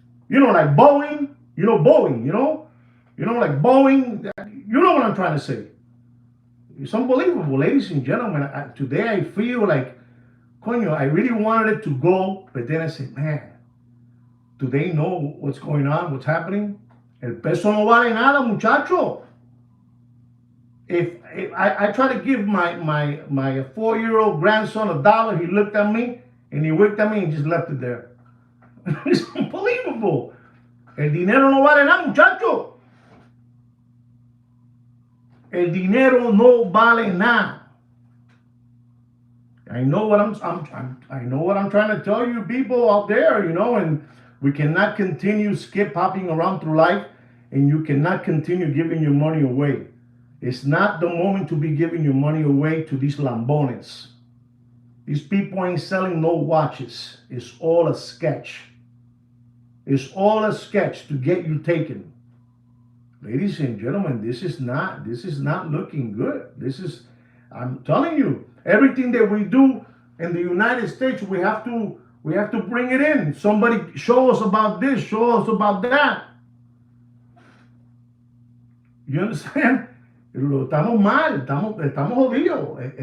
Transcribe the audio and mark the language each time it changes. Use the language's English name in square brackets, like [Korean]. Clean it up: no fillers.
[English] Like Boeing, like Boeing, you know what I'm trying to say. It's unbelievable, ladies and gentlemen. Today I feel like, coño, I really wanted it to go, but then I said, man, do they know what's going on, what's happening? [Spanish] El peso no vale nada, muchacho. [English] If I try to give my 4-year-old grandson $1, he looked at me and he winked at me and just left it there. It's unbelievable. [Spanish] El dinero no vale nada, muchacho. El dinero no vale nada. [English] I know what I'm trying to tell you people out there, and we cannot continue hopping around through life, and you cannot continue giving your money away. It's not the moment to be giving your money away to these lambones. These people ain't selling no watches. It's all a sketch. It's all a sketch to get you taken. Ladies and gentlemen, this is not looking good. I'm telling you, everything that we do in the United States, we have to bring it in. Somebody show us about this, show us about that. You understand? [Spanish] Estamos mal, estamos jodidos.